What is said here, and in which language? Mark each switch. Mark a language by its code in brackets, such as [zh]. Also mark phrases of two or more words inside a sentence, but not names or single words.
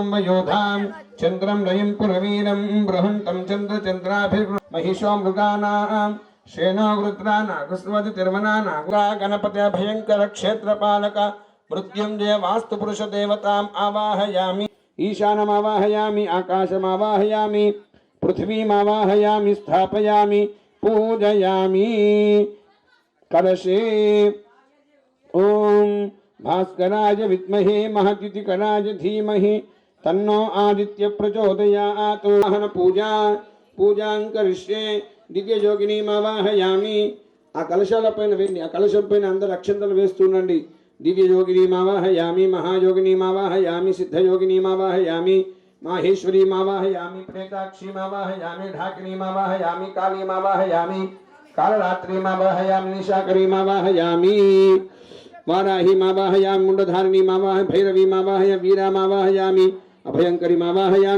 [sa] वयोधां चन्द्रं लयं पुरवीरं बृहन्तं चन्द्रचन्द्राभिर्महिषो मृगानां श्रेणो वृत्रानागस्वति तिर्वनानागा गणपते भयंकर क्षेत्रपालक मृत्युंजय वास्तुपुरुष देवताम् आवाहयामि ईशानम् आवाहयामि आकाशम् आवाहयामि पृथ्वीम् आवाहयामि स्थापयामि पूजयामि कलशे ओम भास्कराय विद्महे महद्युतिकराय धीमहि तन्नो आदित्य प्रचोदयात् वाहन पूजां करिष्ये दिव्य योगिनीम् आवाहयामि [te] ఆ కలశాల పైన వేయండి ఆ కలశం పైన అందరు అక్షంతలు [sa] వేస్తుండండి दिव्य योगिनीम् आवाहयामि महायोगिनीम् आवाहयामि सिद्धयोगिनीम् आवाहयामि माहेश्वरीम् आवाहयामि प्रेताक्षीम् आवाहयामि ढाकिनीम् आवाहयामि कालीम् आवाहयामि कालरात्रीम् आवाहयामि निशाकरीम् आवाहयामि वाराहीम् आवाहयामि मुंडधारिणीम् आवाहयामि भैरवीम् आवाहयामि वीराम् आवाहयामि अभयंकरीम् आवाहयामि